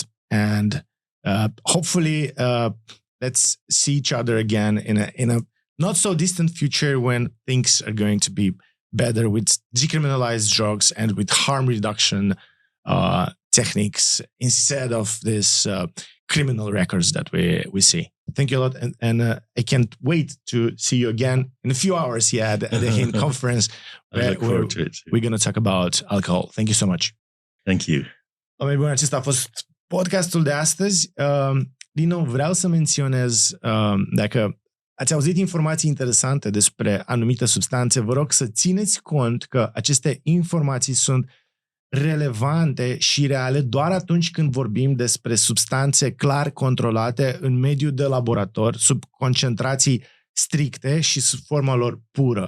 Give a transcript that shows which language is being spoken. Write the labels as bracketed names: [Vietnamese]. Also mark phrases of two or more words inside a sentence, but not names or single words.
[English] And hopefully, let's see each other again in a not so distant future when things are going to be better with decriminalized drugs and with harm reduction techniques instead of this criminal records that we see. Thank you a lot. And I can't wait to see you again in a few hours at the HINN conference. I look forward to it. We're going to talk about alcohol. Thank you so much. Thank you. [Romanian] Bun, acesta a fost podcastul de astăzi. Din nou, vreau să menționez, dacă ați auzit informații interesante despre anumite substanțe, vă rog să țineți cont că aceste informații sunt relevante și reale doar atunci când vorbim despre substanțe clar controlate în mediul de laborator, sub concentrații stricte și sub forma lor pură.